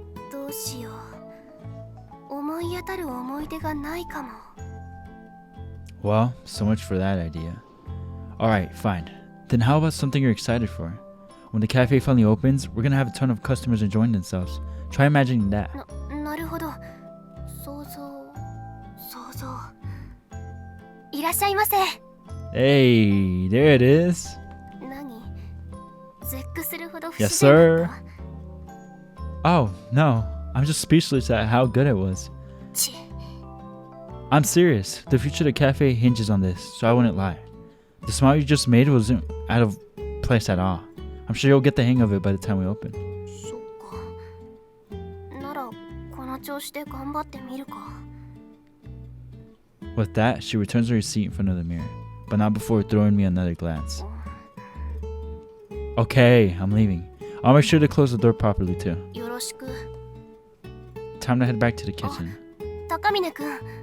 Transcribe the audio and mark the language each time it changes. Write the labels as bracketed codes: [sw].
[ja] どうしよう。思い当たる思い出がないかも。 [en] Well, so much for that idea. Alright, fine. Then how about something you're excited for? When the cafe finally opens, we're gonna have a ton of customers enjoying themselves. Try imagining that. [ja] なるほど。想像。いらっしゃいませ。 [en] Hey, there it is. [ja] 何？絶句するほど不 [en] Yes, [ja] 自然だっ [en] sir. [ja] た。 [en] Oh, no. I'm just speechless at how good it was. ち。 I'm serious. The future of the cafe hinges on this, so I wouldn't lie. The smile you just made wasn't out of place at all. I'm sure you'll get the hang of it by the time we open. [ja] そっか。ならこの調子で頑張ってみるか。 [en] With that, she returns to her seat in front of the mirror, but not before throwing me another glance. Okay, I'm leaving. I'll make sure to close the door properly too. [ja] よろしく。 [en] Time to head back to the kitchen. [ja] 高峰くん、